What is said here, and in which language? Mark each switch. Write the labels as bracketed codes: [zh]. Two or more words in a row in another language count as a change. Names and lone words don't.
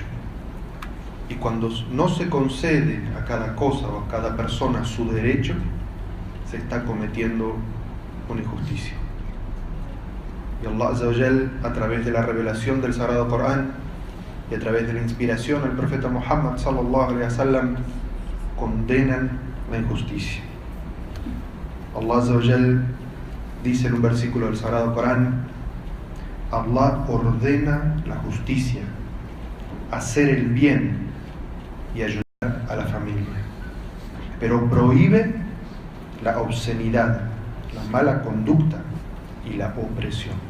[es] Y cuando no se concede a cada cosa o a cada persona su derecho, se está cometiendo una injusticia. [ar] Y الله عز وجل, [es] a través de la revelación del Sagrado Corán y a través de la inspiración al profeta Muhammad [ar] صلى الله عليه وسلم, [es] condenan la injusticia. [ar] الله عز وجل [es] dice en un versículo del Sagrado Corán: Allah ordena la justicia, hacer el bien y ayudar a la familia, pero prohíbe la obscenidad, la mala conducta y la opresión.